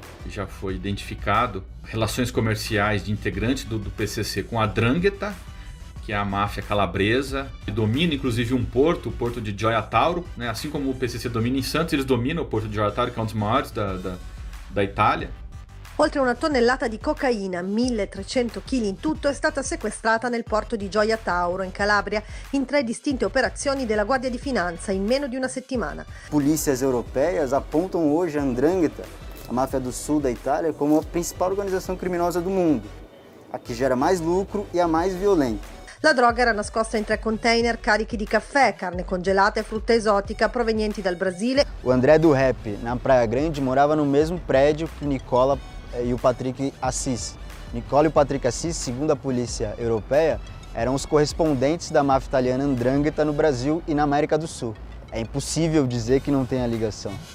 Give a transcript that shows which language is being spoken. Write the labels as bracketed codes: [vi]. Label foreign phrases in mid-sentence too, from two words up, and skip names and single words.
[pt] Já foi identificado relações comerciais de integrantes do PCC com a 'Ndrangheta, que é a máfia calabresa, que domina inclusive o porto de Gioia Tauro, né? Assim como o PCC domina em Santos, eles dominam o porto de Gioia Tauro, que é um dos maiores da Itália. [it] Oltre una tonnellata di cocaina, 1.300 kg in tutto, è stata sequestrata nel porto di Gioia Tauro, in Calabria, in 3 distinte operazioni della Guardia di Finanza in meno di una settimana. [pt] Polícias europeias apontam hoje a 'Ndrangheta, a máfia do sul da Itália, como a principal organização criminosa do mundo, a que gera mais lucro e a mais violenta. [it] La droga era nascosta in 3 container carichi di caffè, carne congelata e frutta esotica provenienti dal Brasile. [pt] O André do Rap, na Praia Grande, morava no mesmo prédio que Nicola e o Patrick Assis. Nicola e o Patrick Assis, segundo a polícia europeia, eram os correspondentes da máfia italiana 'Ndrangheta no Brasil e na América do Sul. É impossível dizer que não tenha ligação.